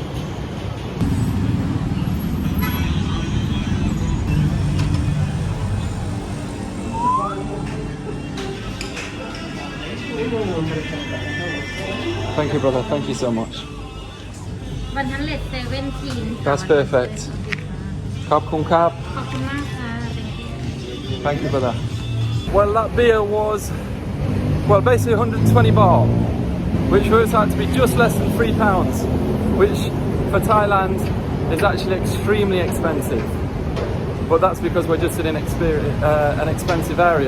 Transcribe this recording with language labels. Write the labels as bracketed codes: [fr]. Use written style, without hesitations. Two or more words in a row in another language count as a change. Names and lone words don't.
[en] Thank you, brother. Thank you so much. 117 That's perfect. [th] ขอบคุณครับ. ขอบคุณมากค่ะ [en] Thank you, brother. Well, that beer was, well, basically 120 baht, which works out to be just less than £3, which for Thailand is actually extremely expensive. But that's because we're just in an expensive area.